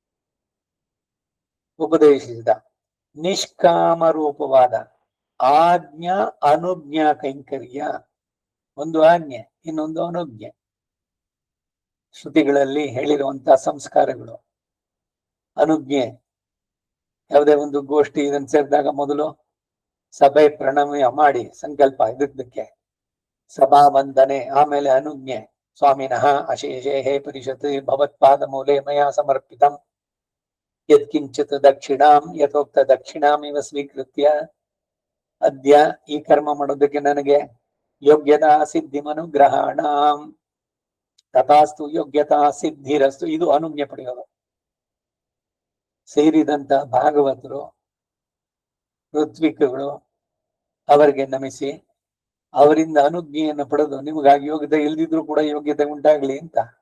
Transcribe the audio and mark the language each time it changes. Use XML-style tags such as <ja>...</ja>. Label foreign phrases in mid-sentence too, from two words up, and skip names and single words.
<kn>ಉಪದೇಶಿಸಿದ ನಿಷ್ಕಾಮ ರೂಪವಾದ ಆಜ್ಞಾ ಅನುಜ್ಞಾ ಕೈಂಕರ್ಯ, ಒಂದು ಆಜ್ಞೆ ಇನ್ನೊಂದು ಅನುಜ್ಞೆ, ಶ್ರುತಿಗಳಲ್ಲಿ ಹೇಳಿರುವಂತಹ ಸಂಸ್ಕಾರಗಳು. ಅನುಜ್ಞೆ ಯಾವುದೇ ಒಂದು ಗೋಷ್ಠಿ ಇದನ್ನು ಸೇರಿದಾಗ ಮೊದಲು ಸಭೆ ಪ್ರಣಾಮ ಮಾಡಿ ಸಂಕಲ್ಪ ಇದಕ್ಕೆ ಸಭಾ ವಂದನೆ, ಆಮೇಲೆ ಅನುಜ್ಞೆ.</kn> <sa>ಸ್ವಾಮಿನಃ ಅಶೇಷೇ ಹೇ ಪರಿಷತ್ ಭವತ್ಪಾದ ಮೂಲೆ ಮಯಾ ಸಮರ್ಪಿತಂ ಯತ್ಕಿಂಚಿತ್ ದಕ್ಷಿಣಾಂ ಯಥೋಕ್ತ ದಕ್ಷಿಣಾಮಿವ ಸ್ವೀಕೃತ್ಯ ಅದ್ಯ,</sa> <kn>ಈ ಕರ್ಮ ಮಾಡೋದಕ್ಕೆ ನನಗೆ</kn> <sa>ಯೋಗ್ಯತಾ ಸಿದ್ಧಿಮನುಗ್ರಹಾಣಾಂ ತಥಾಸ್ತು ಯೋಗ್ಯತಾ ಸಿದ್ಧಿರಸ್ತು,</sa> <kn>ಇದು ಅನುಜ್ಞೆ ಪಡೆಯೋದು. ಸೇರಿದಂತ ಭಾಗವತರು ಋತ್ವಿಕಗಳು ಅವರಿಗೆ ನಮಿಸಿ ಅವರಿಂದ ಅನುಜ್ಞೆಯನ್ನು ಪಡೆದು ನಿಮಗಾಗಿ ಯೋಗ್ಯತೆ ಇಲ್ದಿದ್ರು ಕೂಡ ಯೋಗ್ಯತೆ ಉಂಟಾಗ್ಲಿ ಅಂತ.</kn>